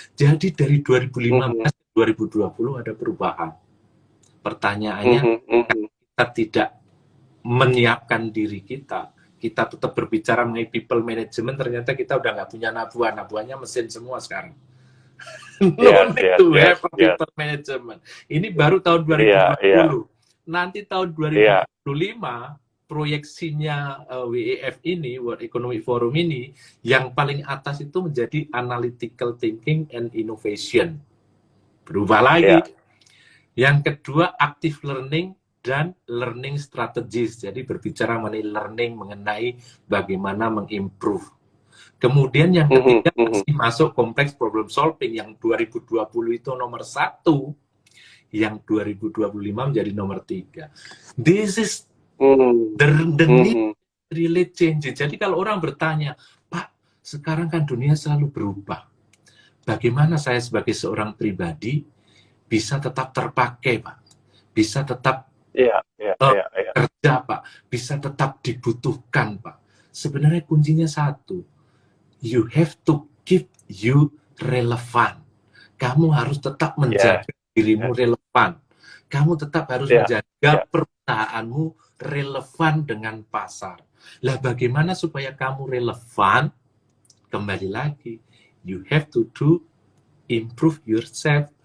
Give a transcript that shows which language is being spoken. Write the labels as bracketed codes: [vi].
[id] Jadi dari 2015 ke 2020 ada perubahan. Pertanyaannya, kita tidak menyiapkan diri kita tetap berbicara mengenai people management, ternyata kita udah nggak punya nabuhannya mesin semua sekarang. [en] No need to have people management. [id] Ini baru tahun 2020. Nanti tahun 2025, proyeksinya WEF ini, World Economic Forum ini, yang paling atas itu menjadi analytical thinking and innovation. Berubah lagi. Yang kedua, active learning dan learning strategies. Jadi berbicara mengenai learning, mengenai bagaimana mengimprove. Kemudian yang ketiga masih masuk kompleks problem solving, yang 2020 itu nomor 1, yang 2025 menjadi nomor 3. [en] This is the need really change. [id] Jadi kalau orang bertanya, Pak, sekarang kan dunia selalu berubah. Bagaimana saya sebagai seorang pribadi bisa tetap terpakai, Pak? Bisa tetap kerja, Pak? Bisa tetap dibutuhkan, Pak? Sebenarnya kuncinya satu. [en] You have to keep you relevant. [id] Kamu harus tetap menjaga dirimu relevan. Kamu tetap harus menjaga perusahaanmu relevan dengan pasar. Lah bagaimana supaya kamu relevan? Kembali lagi, [en] you have to improve yourself.